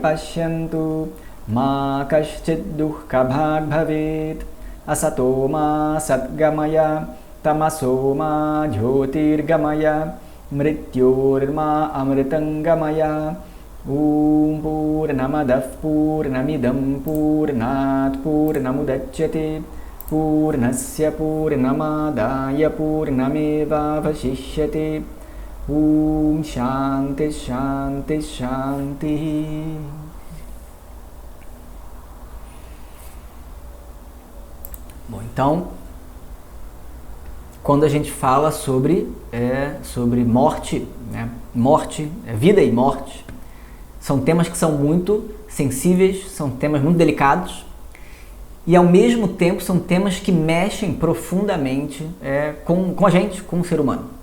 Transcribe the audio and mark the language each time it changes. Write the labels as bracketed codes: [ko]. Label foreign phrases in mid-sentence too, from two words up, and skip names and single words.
[sa] pashyantu Ma kaschid dukkha bhag bhavet Asato ma satgamaya Tamaso ma jyotirgamaya Mrityor ma amritangamaya Purnamadah purnamidam purnat purnamudachyate Purnasya purnamadaya purnameva vashishyate. Shanti Shanti Shanti. [pt] Bom, então, quando a gente fala sobre morte, né? Morte, vida e morte, são temas que são muito sensíveis, são temas muito delicados e, ao mesmo tempo, são temas que mexem profundamente com a gente, com o ser humano.